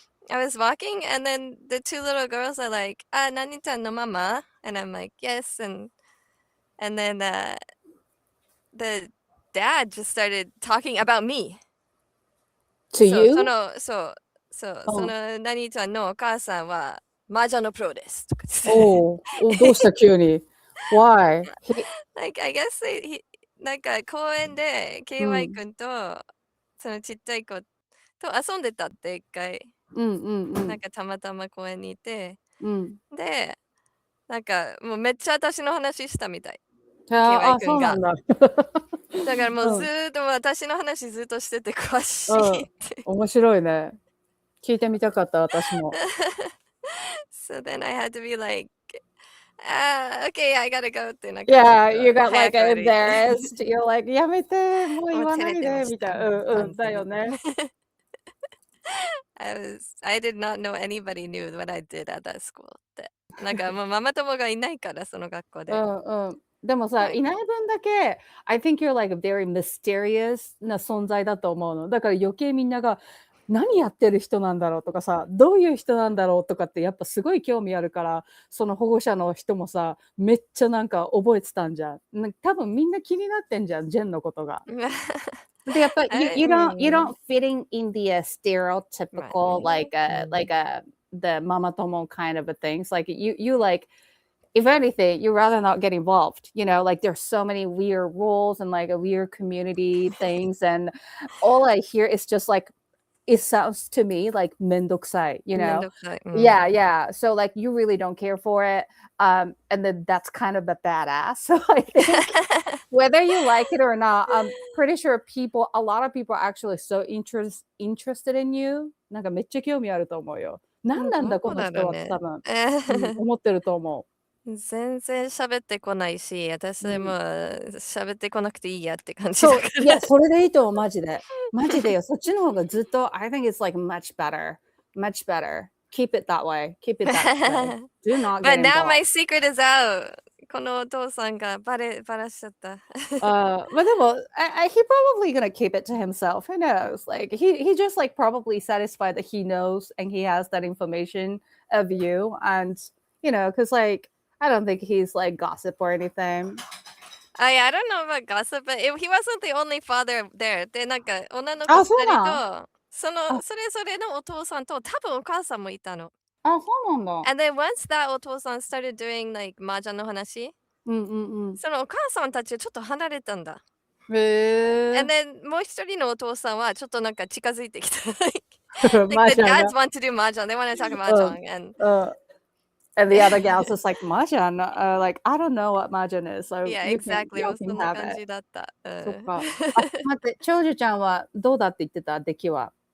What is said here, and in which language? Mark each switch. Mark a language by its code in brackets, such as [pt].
[en] I was walking and then the two little girls are like, Nani-chan no mama? And I'm like, yes. And then the dad just started talking about me. To you? [ja] その何ちゃんのお母さんは麻雀のプロですとかどうした急に [en] Why? Like, I guess [ja] なんか公園で KY 君とそのちっちゃい子と遊んでたって一回なんかたまたま公園にいてでなんかもうめっちゃ私の話したみたい KY 君がだからもうずっと私の話ずっとしてて詳しいって面白いね聞いてみたかった私も So then I had to be like, okay, I gotta go ってなんか [en] Yeah, you got like embarrassed. You're like, [ja] やめて、もう言わないで、みたいな。だよね。 [en] I did not know anybody knew what I did at that school って。 [ja] なんかもうママ友がいないから、その学校で。でもさ、いない分だけ、 [en] I think you're like a very mysterious [ja] な存在だと思うの。だから余計みんなが、何やってる人なんだろうとかさ、どういう人なんだろうとかってやっぱすごい興味あるから、その保護者の人もさ、めっちゃなんか覚えてたんじゃん。多分みんな気になってんじゃん、ジェンのことが。でやっぱり、 [en] you don't fit in the stereotypical like the mama tomo kind of a things. Like you like, if anything, you'd rather not get involved. You know, like there's so many weird rules and like a weird community things, and all I hear is just like, it sounds to me like めんどくさい, you know? Yeah. So like you really don't care for it. And then that's kind of a badass. So I think whether you like it or not, I'm pretty sure a lot of people are actually so interested in you. [ja] なんかめっちゃ興味あると思うよ。何なんだこの人はって多分、思ってると思う。全然喋ってこないし、私も喋ってこなくていいやって感じだから。そう、いや、それでいいと思う、マジで。マジでよ、そっちの方がずっと、 [en] I think it's like much better. Much better. Keep it that way. Keep it that way. Do not get But now involved. my secret is out. [ja] このお父さんがバラしちゃった。まあでも、 [en] he probably gonna keep it to himself. Who knows? Like he just like probably satisfied that he knows and he has that information of you, and you know, because like I don't think he's like gossip or anything. I don't know about gossip, but he wasn't the only father there. [ja] で、なんか女の子2人と、それぞれのお父さんと多分お母さんもいたの。そうなんだ。 [en] And then once that お父さん started doing like [ja] 麻雀の話、そのお母さんたちちょっと離れたんだ。 [en] And then [ja] もう一人のお父さんはちょっとなんか近づいてきた。 [en] Like the dads want to do mahjong. They want to talk mahjong. And And the other gal's just like, Mahjong? Like, I don't know what Mahjong is. So Yeah, y'all exactly. can [ja] そんな [en] have [ja] 感 [en] it. [ja] じだった。そっか。待って、長女ちゃんはどうだって言ってた出来は。